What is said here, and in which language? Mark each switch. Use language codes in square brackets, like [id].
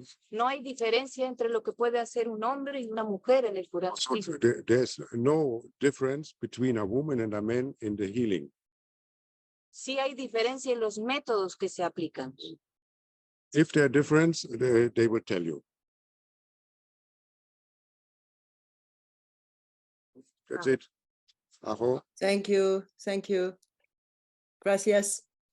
[es] No hay diferencia entre lo que puede hacer un hombre y una mujer en el curanderismo. [en] There's no difference between a woman and a man in the healing. [es] Sí hay diferencia en los métodos que se aplican. [en] If there's difference, they will tell you. That's it. Ajo. Thank you. Thank you. [es] Gracias.